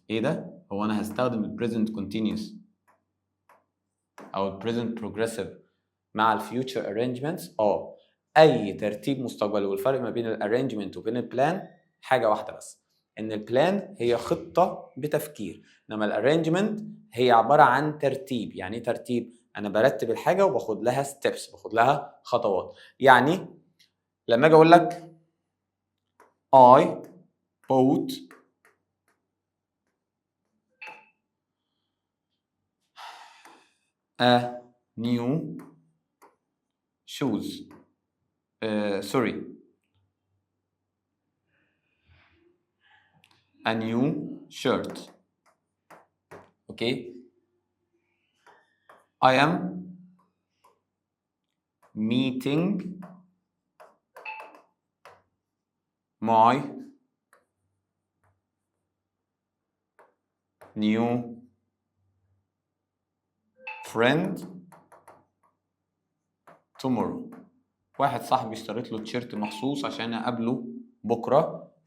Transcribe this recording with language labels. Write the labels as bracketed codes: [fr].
[ar] ايه ده؟ هو انا هستخدم ال [en] present continuous [ar] او ال [en] present progressive [ar] مع ال [en] future arrangements؟ [ar] اي ترتيب مستقبلي. والفرق ما بين ال arrangement وبين ال plan حاجة واحدة بس، ان ال plan هي خطة بتفكير، انما ال arrangement هي عبارة عن ترتيب. يعني ايه ترتيب؟ انا برتب الحاجة وباخد لها steps، باخد لها خطوات. يعني لما اجي اقول لك [en] I bought a new shoes sorry a new shirt. Okay. I am meeting my new friend tomorrow. [ar] واحد صاحبي اشتريت له تيشيرت مخصوص عشان اقابله بكره